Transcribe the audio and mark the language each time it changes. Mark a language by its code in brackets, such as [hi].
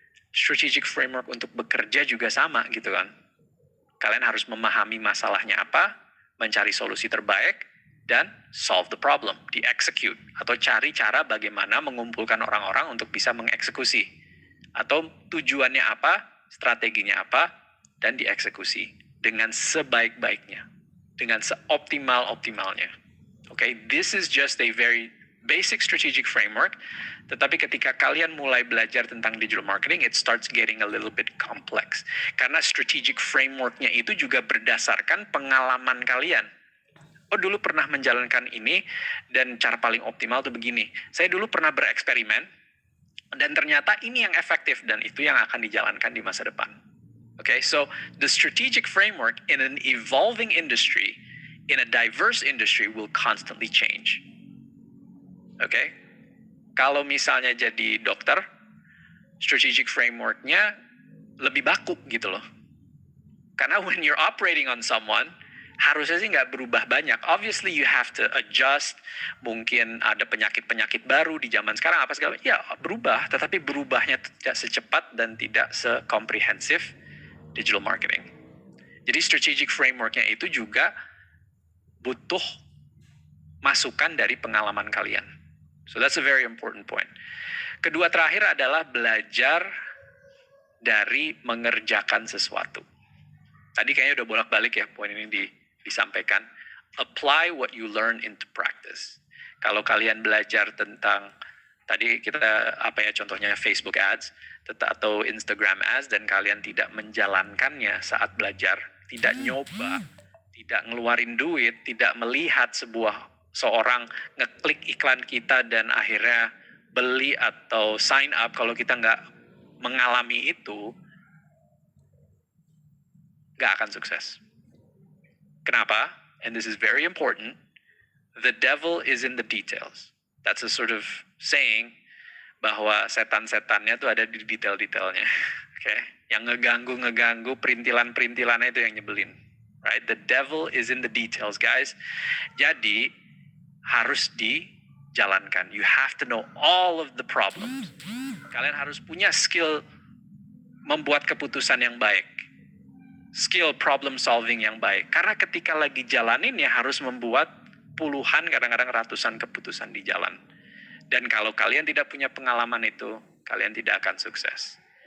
[id] Strategic framework untuk bekerja juga sama gitu kan. Kalian harus memahami masalahnya apa, mencari solusi terbaik, dan [en] solve the problem, [id] di-execute. Atau cari cara bagaimana mengumpulkan orang-orang untuk bisa mengeksekusi. Atau tujuannya apa, strateginya apa, dan dieksekusi. Dengan sebaik-baiknya. Dengan seoptimal-optimalnya. [en] Okay, this is just a very basic strategic framework. [id] Tetapi ketika kalian mulai belajar tentang [en] digital marketing, it starts getting a little bit complex. [id] Karena strategic frameworknya itu juga berdasarkan pengalaman kalian. Oh, dulu pernah menjalankan ini, dan cara paling optimal tuh begini. Saya dulu pernah bereksperimen, dan ternyata ini yang efektif, dan itu yang akan dijalankan di masa depan. [en] Okay, so the strategic framework in an evolving industry, in a diverse industry, will constantly change. [id] Okay, kalau misalnya jadi dokter, strategic framework-nya lebih baku gitu loh. Karena [en] when you're operating on someone, [id] harusnya sih nggak berubah banyak. [en] Obviously you have to adjust. [id] Mungkin ada penyakit-penyakit baru di zaman sekarang, apa segala. Ya berubah, tetapi berubahnya tidak secepat dan tidak sekomprehensif digital marketing. Jadi strategic framework-nya itu juga butuh masukan dari pengalaman kalian. [en] So that's a very important point. [id] Kedua terakhir adalah belajar dari mengerjakan sesuatu. Tadi kayaknya udah bolak-balik ya poin ini disampaikan. [en] Apply what you learn into practice. [id] Kalau kalian belajar tentang, tadi kita contohnya Facebook ads atau Instagram ads, dan kalian tidak menjalankannya saat belajar, tidak nyoba, tidak ngeluarin duit, tidak melihat seorang ngeklik iklan kita dan akhirnya beli atau sign up, kalau kita nggak mengalami itu, nggak akan sukses. Kenapa? [en] And this is very important. The devil is in the details. That's a sort of saying [id] bahwa setan-setannya tuh ada di detail-detailnya. Okay? Yang ngeganggu perintilan-perintilannya itu yang nyebelin. Right? [en] The devil is in the details, guys. [id] Jadi harus dijalankan. [en] You have to know all of the problems. [id] Kalian harus punya skill membuat keputusan yang baik. Skill problem solving yang baik. Karena ketika lagi jalanin ya harus membuat puluhan, kadang-kadang ratusan keputusan di jalan. Dan kalau kalian tidak punya pengalaman itu, kalian tidak akan sukses.